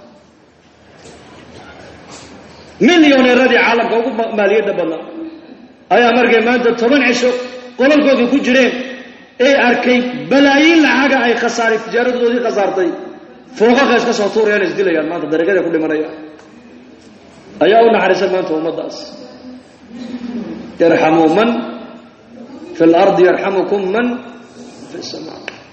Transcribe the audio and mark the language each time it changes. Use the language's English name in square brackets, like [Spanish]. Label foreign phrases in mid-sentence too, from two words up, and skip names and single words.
[Somali] milyoneeradii caalamka ugu maaliyadda badnaa ayaa markay maanta 10 cisho qolalkoodii ku jireen ee arkay balaayiin lacaga ay khasaaray tijaaradoodii khasaartay fooqaqa iska soo tuurayaan isdilayaan maanta darajada ku dhimanayaan ayaa u naxariisan maanta ummadaas [Arabic] يرحم من في الأرض يرحمكم من في السماء